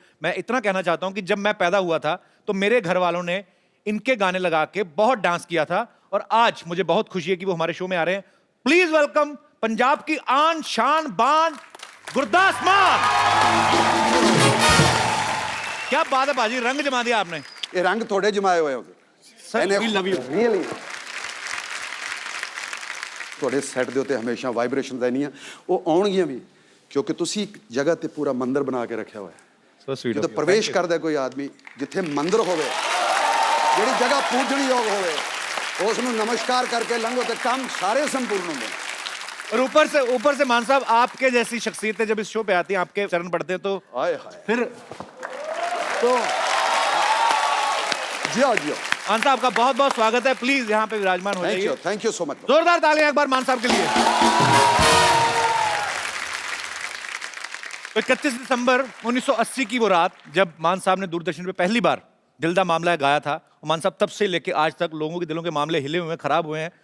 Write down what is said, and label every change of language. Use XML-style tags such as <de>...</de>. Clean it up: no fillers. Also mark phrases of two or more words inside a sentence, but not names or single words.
<hi>मैं इतना कहना चाहता हूँ कि जब मैं पैदा हुआ था तो मेरे घर वालों ने इनके गाने लगा के बहुत डांस किया था, और आज मुझे बहुत खुशी है कि वो हमारे शो में आ रहे हैं।</hi> <en>please welcome</en> <hi>पंजाब की आन शान बान गुरदास मान। क्या बात है बाजी, रंग जमा दिया आपने। ये रंग थोड़े जमाए हुए हो सर,</hi> <en>we love you।</en> <pa>ਰੀਅਲੀ ਤੁਹਾਡੇ ਸੈੱਟ ਦੇ ਉੱਤੇ ਹਮੇਸ਼ਾ ਵਾਈਬ੍ਰੇਸ਼ਨਸ ਰਹਿਣੀਆਂ, ਉਹ ਆਉਣਗੀਆਂ ਵੀ, ਕਿਉਂਕਿ ਤੁਸੀਂ ਇੱਕ ਜਗ੍ਹਾ ਤੇ ਪੂਰਾ ਮੰਦਿਰ ਬਣਾ ਕੇ ਰੱਖਿਆ ਹੋਇਆ ਹੈ।</pa> <en>So sweet of</en> <pa>ਜਦੋਂ</pa> <en>you।</en> <pa>ਪ੍ਰਵੇਸ਼ ਕਰਦਾ ਕੋਈ ਆਦਮੀ, ਜਿੱਥੇ ਮੰਦਿਰ ਹੋਵੇ, ਜਿਹੜੀ ਜਗ੍ਹਾ ਪੂਜਣਯੋਗ ਹੋਵੇ, ਉਸ ਨੂੰ ਨਮਸਕਾਰ ਕਰਕੇ ਲੰਘੋ ਤੇ ਕੰਮ ਸਾਰੇ ਸੰਪੂर्ण ਹੁੰਦੇ ਨੇ।</pa> <hi>और ऊपर से मान साहब, आपके जैसी शख्सियतें जब इस शो पे आती हैं, आपके चरण पढ़ते हैं तो</hi> <pa>ਹਾਏ ਹਾਏ</pa> <hi>फिर तो जियो जियो। मान साहब का बहुत बहुत स्वागत है। प्लीज यहाँ पे विराजमान हो जाइए।</hi> <en>thank you so much.</en> <hi>जोरदार तालियां एक बार मान साहब के लिए। तो 31 दिसंबर 1980 की वो रात जब मान साहब ने दूरदर्शन पे पहली बार दिल दा मामला है गाया था, और मान साहब तब से लेके आज तक लोगों के दिलों के मामले हिले हुए हैं, खराब हुए हैं।</hi>